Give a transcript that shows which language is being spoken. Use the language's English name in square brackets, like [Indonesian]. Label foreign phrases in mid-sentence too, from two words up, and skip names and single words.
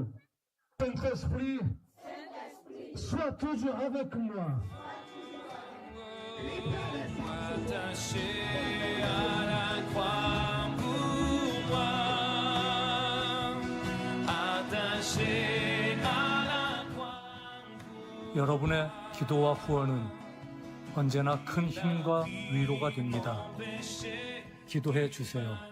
[French] Saint-Esprit, sois toujours avec moi. Attaché à la croix pour moi, attaché à la croix. [Korean] 여러분의 기도와 후원은 언제나 큰 힘과 위로가 됩니다. 기도해 주세요.